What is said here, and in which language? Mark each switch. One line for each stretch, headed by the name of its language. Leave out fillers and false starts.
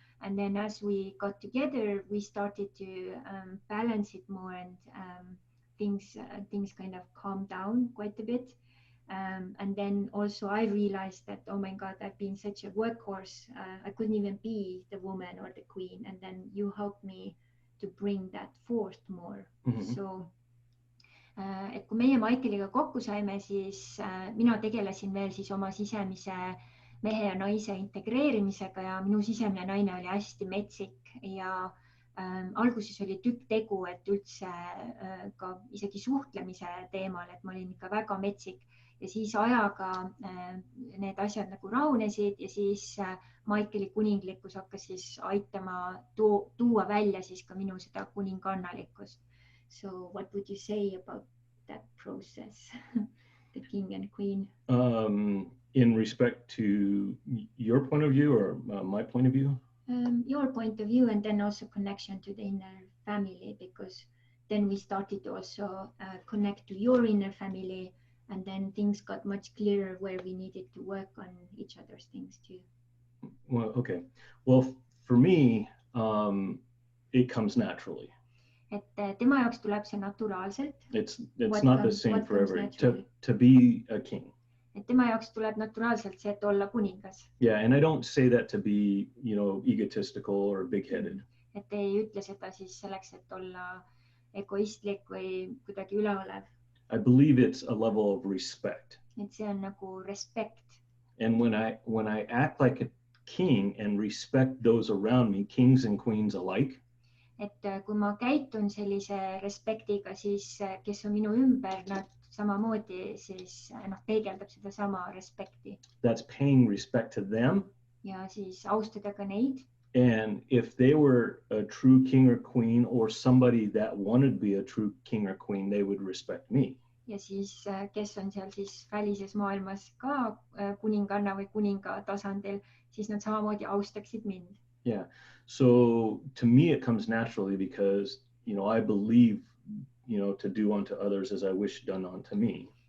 English: And then as we got together, we started to balance it more, and things kind of calmed down quite a bit. And then also I realized that, oh my God, I've been such a workhorse. I couldn't even be the woman or the queen. And then you helped me to bring that forth more.
Estonian: So, et kui meie Maikeliga kokku saime, siis mina tegelesin veel siis oma sisemise mehe ja naise integreerimisega ja minu sisemine naine oli hästi metsik ja alguses oli tükk tegu, et üldse ka isegi suhtlemise teemal, et ma olin ikka väga metsik ja siis ajaga need asjad nagu rahunesid ja siis Maikeli kuninglikkus hakkas siis aitama tuua välja siis ka minu seda kuningannalikkust.
English: So what would you say about that process, the king and queen? In respect to your point of view or my point of view? Your point of view, and then also connection to the inner family, because then we started to also connect to your inner family, and then things got much clearer where we needed to work on each other's things too. Well, okay. Well, for me, it comes naturally.
Estonian: Et tema jaoks tuleb see naturaalselt.
English: It's not the same for everyone. To be a king.
Estonian: Et tema jaoks tuleb naturaalselt see, et olla kuningas.
English: Yeah, and I don't say that to be, egotistical or big-headed.
Estonian: Et ei ütle seda siis selleks, et olla egoistlik või kuidagi üleolev.
English: I believe it's a level of respect.
Estonian: Et see on nagu respekt.
English: And when I act like a king and respect those around me, kings and queens alike,
Estonian: Et kui ma käitun sellise respektiga, siis kes on minu ümber, nad samamoodi siis peegeldab seda sama respekti.
English: That's paying respect to them.
Estonian: Ja siis austada ka neid.
English: And if they were a true king or queen or somebody that wanted to be a true king or queen, they would respect me.
Estonian: Ja siis kes on seal siis välises maailmas ka kuninganna või kuninga tasandil, siis nad samamoodi austaksid mind.
English: Yeah. So to me, it comes naturally because, I believe, to do unto others as I wish done unto me.